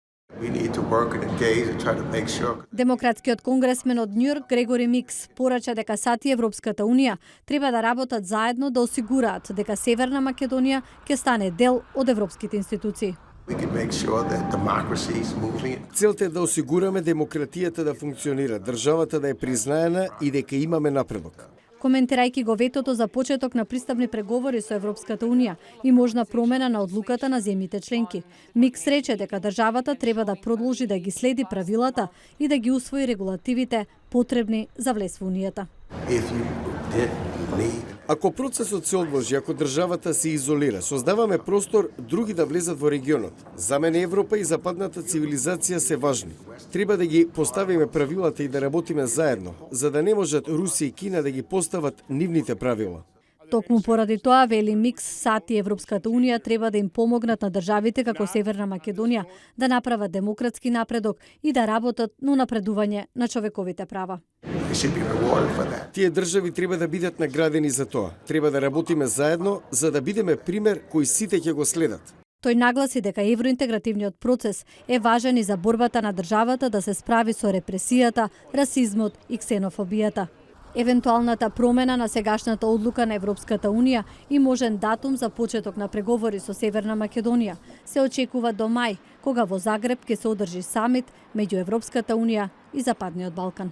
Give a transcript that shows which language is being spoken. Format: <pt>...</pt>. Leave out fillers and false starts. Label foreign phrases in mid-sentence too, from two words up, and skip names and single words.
<en>We need to work and engage and try to make sure.</en> <mk>Демократскиот конгресмен од Њујорк Грегори Микс порача дека САД и Европската унија треба да работат заедно да осигураат дека Северна Македонија ќе стане дел од европските институции.</mk> <en>We can make sure that democracy is moving.</en> <mk>Целта е да осигураме демократијата да функционира, државата да е признаена и дека имаме напредок. Коментирајќи го ветото за почеток на пристапни преговори со Европската унија и можна промена на одлуката на земјите членки, Микс рече дека државата треба да продолжи да ги следи правилата и да ги усвои регулативите потребни за влез во унијата.</mk> <en>If you didn't leave.</en> <mk>Ако процесот се одложи, ако државата се изолира, создаваме простор други да влезат во регионот. За мене Европа и западната цивилизација се важни. Треба да ги поставиме правилата и да работиме заедно, за да не можат Русија и Кина да ги постават нивните правила. Токму поради тоа, вели Микс, САД и Европската унија треба да им помогнат на државите како Северна Македонија да направат демократски напредок и да работат на напредување на човековите права.</mk> <en>They should be rewarded for that.</en> <mk>Тие држави треба да бидат наградени за тоа. Треба да работиме заедно, за да бидеме пример кој сите ќе го следат. Тој нагласи дека евроинтегративниот процес е важен и за борбата на државата да се справи со репресијата, расизмот и ксенофобијата. Евентуалната промена на сегашната одлука на Европската унија и можен датум за почеток на преговори со Северна Македонија се очекува до мај, кога во Загреб ќе се одржи самит меѓу Европската унија и Западниот Балкан.</mk>